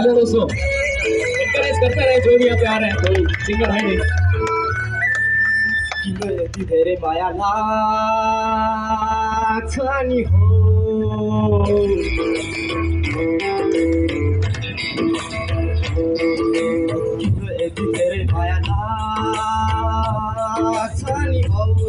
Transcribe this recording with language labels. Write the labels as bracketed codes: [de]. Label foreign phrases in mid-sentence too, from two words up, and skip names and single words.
[hi] दोस्तों, एनकरेज करते रहे जो भी यहाँ पे आ रहे हैं, कोई सिंगर है नहीं। [ne] किन यति धेरै माया लाग्छ नि हो किन यति धेरै माया लाग्छ नि हो